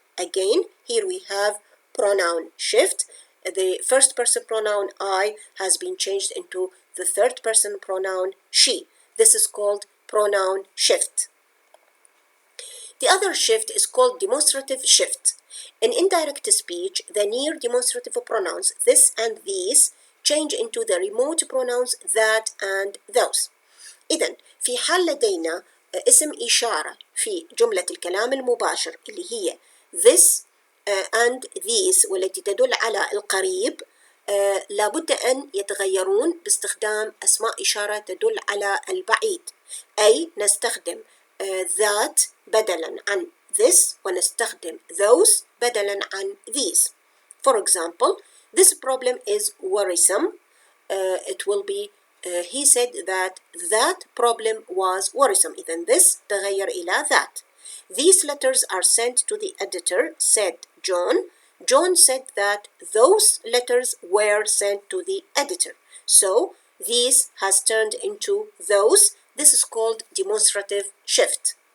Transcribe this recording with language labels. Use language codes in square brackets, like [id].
[en] Again, here we have pronoun shift. The first person pronoun I has been changed into the third person pronoun she. This is called pronoun shift. The other shift is called demonstrative shift. In indirect speech, the near demonstrative pronouns this and these change into the remote pronouns that and those. [ar] إذن في حال لدينا اسم إشارة في جملة الكلام المباشر اللي هي [en] this and these [ar] والتي تدل على القريب لابد أن يتغيرون باستخدام أسماء إشارة تدل على البعيد، أي نستخدم that بدلاً عن this ونستخدم those بدلاً عن these. [en] For example, this problem is worrisome. It will be he said that that problem was worrisome. [ar] إذن this تغير إلى that. [en] These letters are sent to the editor, said John. John said that those letters were sent to the editor. So these has turned into those. This is called demonstrative shift.